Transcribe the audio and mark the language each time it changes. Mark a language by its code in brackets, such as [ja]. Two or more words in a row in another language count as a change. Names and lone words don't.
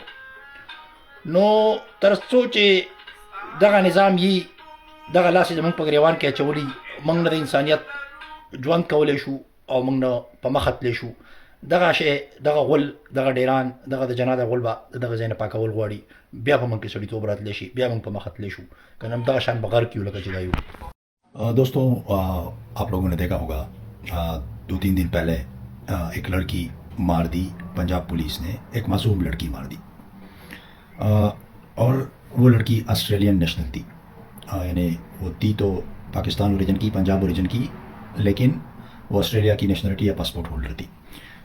[ps] نو تر څو چې دغه نظام یي، دغه لاس یې زمونږ په ګریوان کې اچولي، موږ نه د انسانیت ژوند کولی شو او موږ نه په مخه تللی شو. دغه شی، دغه غول، دغه ډیران، دغه د جناده غول به د دغه ځای نه پاکول غواړي، بیا به موږ کې سړیتوب راتلی شي، بیا موږ په مخه تللی شو، که نه دغه شان به غرق یو لکه چې دا یو. [ur] دوستوں آپ لوگوں نے دیکھا ہوگا 2-3 دن پہلے ایک لڑکی مار دی، پنجاب پولیس نے ایک معصوم لڑکی مار دی، اور وہ لڑکی [en] Australian national [ur] تھی، یعنی وہ تھی تو پاکستان اوریجن کی، پنجاب اوریجن کی، لیکن وہ آسٹریلیا کی نیشنلٹی یا [en] passport holder [ur] تھی.